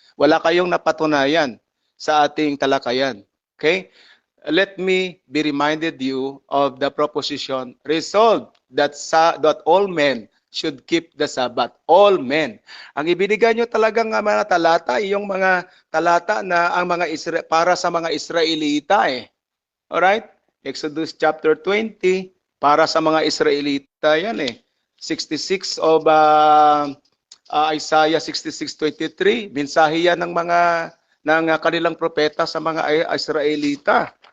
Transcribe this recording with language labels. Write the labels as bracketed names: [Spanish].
[Filipino] Wala kayong napatunayan sa ating talakayan. [English] Okay? Let me be reminded you of the proposition resolved that all men should keep the Sabbath. All men. [Filipino] Ang ibinigay nyo talagang mga talata, yung mga talata na ang mga para sa mga Israelita eh. [English] Alright? [Filipino] Exodus chapter 20, para sa mga Israelita yan eh. 66 of Isaiah 66:23, mensahe yan ng mga kanilang propeta sa mga Israelita.